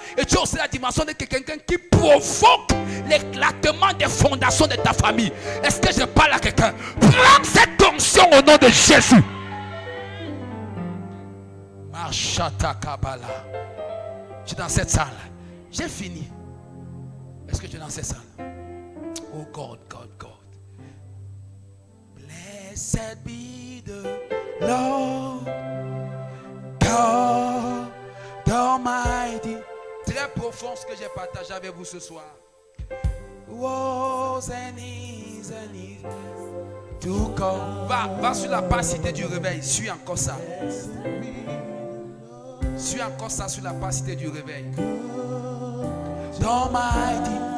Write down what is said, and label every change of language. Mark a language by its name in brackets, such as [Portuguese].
[French] Et tu as aussi la dimension d'être quelqu'un qui provoque l'éclatement des fondations de ta famille. Est-ce que je parle à quelqu'un? Prends cette onction au nom de Jésus. Machata Kabbalah. Tu es dans cette salle. J'ai fini. Est-ce que tu es dans cette salle? [English] Oh God, God, God. Blessed be the Lord God Almighty. [French] Très profond ce que j'ai partagé avec vous ce soir. [English] Was and is to come. [French] Va sur la page cité du réveil. Suis encore ça. Suis encore ça sur la page cité du réveil. Almighty.